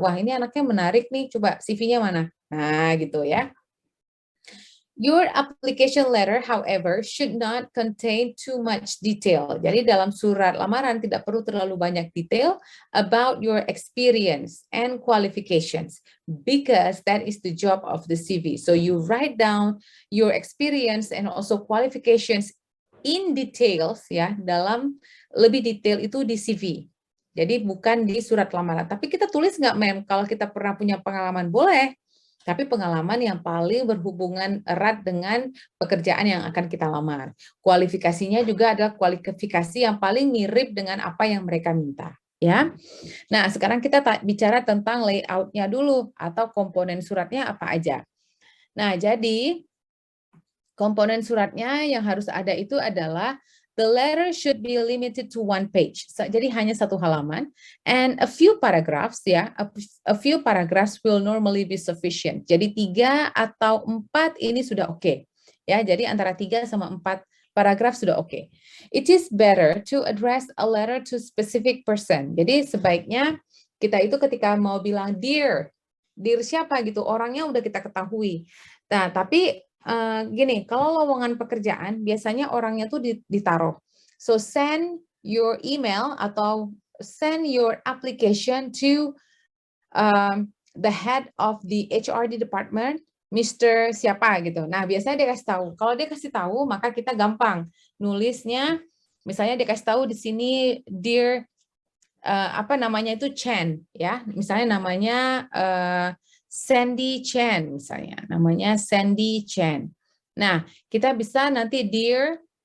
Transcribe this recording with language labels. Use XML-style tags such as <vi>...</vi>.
<id>Wah, ini anaknya menarik nih, coba CV-nya mana? Nah, gitu ya.</id> <en>Your application letter, however, should not contain too much detail.</en> <id>Jadi dalam surat lamaran tidak perlu terlalu banyak detail</id> <en>about your experience and qualifications, because that is the job of the CV. So you write down your experience and also qualifications in details, ya,</en> <id>dalam lebih detail itu di CV. Jadi bukan di surat lamaran. Tapi kita tulis nggak, Mem? Kalau kita pernah punya pengalaman, boleh. Tapi pengalaman yang paling berhubungan erat dengan pekerjaan yang akan kita lamar. Kualifikasinya juga adalah kualifikasi yang paling mirip dengan apa yang mereka minta. Ya. Nah, sekarang kita bicara tentang layout-nya dulu atau komponen suratnya apa aja. Nah, jadi komponen suratnya yang harus ada itu adalah</id> <en>the letter should be limited to one page.</en> <id>Jadi hanya satu halaman,</id> <en>and a few paragraphs, ya, a few paragraphs will normally be sufficient.</en> <id>Jadi 3 atau 4 ini sudah oke. Ya, jadi antara 3 sama 4 paragraf sudah oke.</id> <en>It is better to address a letter to specific person.</en> <id>Jadi sebaiknya kita itu ketika mau bilang dear siapa gitu, orangnya udah kita ketahui. Nah, tapi gini, kalau lowongan pekerjaan biasanya orangnya tuh ditaruh.</id> <en>So send your email atau send your application to the head of the HRD department, Mr.</en> <id>siapa gitu. Nah, biasanya dia kasih tahu. Kalau dia kasih tahu, maka kita gampang nulisnya. Misalnya dia kasih tahu di sini dear apa namanya itu Chen, ya. Misalnya namanya Sandy Chen, misalnya namanya Sandy Chen. Nah, kita bisa nanti dear</id>